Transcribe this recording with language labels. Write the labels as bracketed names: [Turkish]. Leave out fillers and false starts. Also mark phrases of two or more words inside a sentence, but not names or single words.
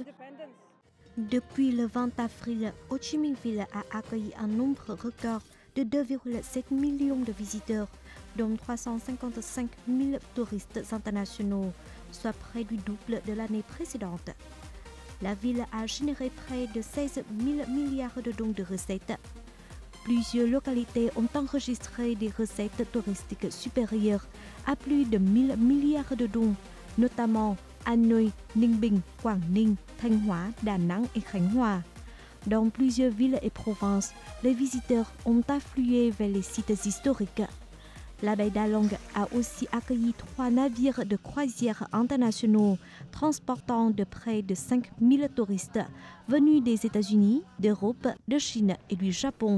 [French] Depuis le 20 avril, Ho Chi Minh Ville a accueilli un nombre record de 2,7 millions de visiteurs, dont 355 000 touristes internationaux, soit près du double de l'année précédente. La ville a généré près de 16 000 milliards de dons de recettes. Plusieurs localités ont enregistré des recettes touristiques supérieures à plus de 1 000 milliards de dons, notamment Hanoi, Ninh Bình, Quảng Ninh, Thanh Hóa, Đà Nẵng et Khánh Hòa. Dans plusieurs villes et provinces, les visiteurs ont afflué vers les sites historiques. La baie d'Along a aussi accueilli 3 navires de croisière internationaux transportant de près de 5 000 touristes venus des États-Unis, d'Europe, de Chine et du Japon.